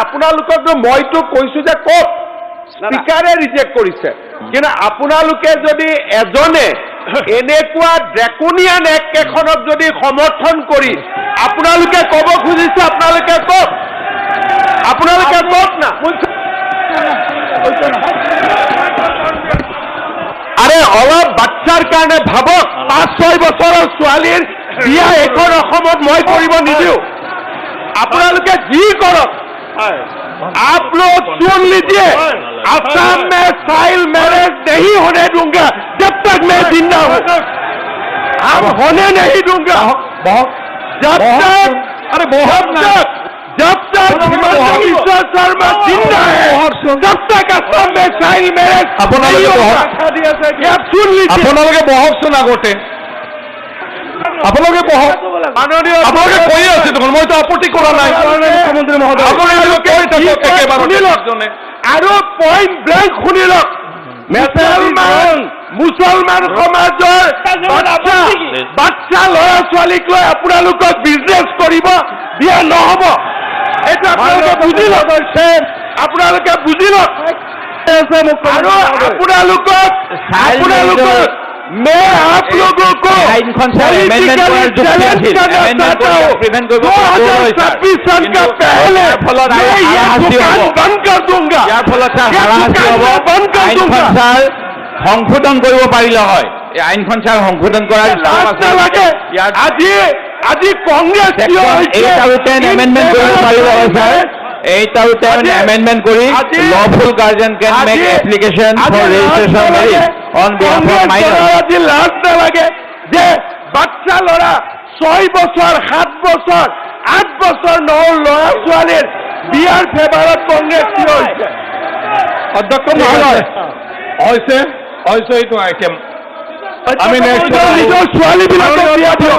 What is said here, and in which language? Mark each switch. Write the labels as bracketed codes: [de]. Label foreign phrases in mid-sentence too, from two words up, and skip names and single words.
[as] আপোনালোককতো মইতো কৈছো যে ক'ত স্পীকাৰে ৰিজেক্ট কৰিছে, কিন্তু আপোনালোকে যদি এজনে এনেকুৱা [en] draconian act [as] এখনক যদি সমৰ্থন কৰি আপোনালোকে ক'ব খুজিছে, আপোনালোকে কওক, আপোনালোকে কওক না। আৰে অলপ বাচ্চাৰ কাৰণে ভাবক, 5-6 বছৰৰ ছোৱালীৰ বিয়া এখন অসমত মই কৰিব নিদিওঁ। আপোনালোকে যি কৰক, [hi] आप लोग सुन लीजिए, असम में [en] child marriage [hi] नहीं होने दूंगा जब तक मैं जिंदा हूं। हम होने नहीं दूंगा जब तक हिमंता बिश्व शर्मा जिंदा है, तब तक असम में [en] child marriage [hi] नहीं होगा। आप सुन लीजिए। [as] আপোনালোকে বহকচোন আগতে, আপোনালোকে বহক। আপোনালোকে কৈ আছে দেখোন, মইতো আপত্তি কৰা নাই। মুখ্যমন্ত্ৰী মহোদয়, আৰু [en] point blank [as] শুনি লওক, মুছলমান সমাজৰ বাচ্চা ল'ৰা ছোৱালীক লৈ আপোনালোকক বিজনেছ কৰিব দিয়া নহ'ব। এইটো আপোনালোকে বুজি লওক, আপোনালোকে বুজি লওক। আৰু আপোনালোকক [hi] मैं आप लोगों को 2026 सन का पहले दुकान बंद कर दूंगा, बंद कर दूंगा। [as] সংশোধন কৰিব পাৰিলে হয়, এই আইনখন ছাৰ সংশোধন কৰাৰ আজি কংগ্ৰেছ 8 এমেণ্ডমেণ্ট কৰিব পাৰিব হয় ছাৰ। 8 এমেণ্ডমেণ্ট কৰি [en] lawful guardian can make application for registration marriage on behalf of minors. [as] আজি লাজ নালাগে যে বাচ্চা ল'ৰা 6 বছৰ 7 বছৰ 8 বছৰ ল'ৰা ছোৱালীৰ বিয়াৰ ফেভাৰত কংগ্ৰেছ থিয় হৈছে। অধ্যক্ষ মহোদয়, হৈছে এইটো আইটেম আমি নিজৰ ছোৱালীবিলাকক বিয়া দিয়ক।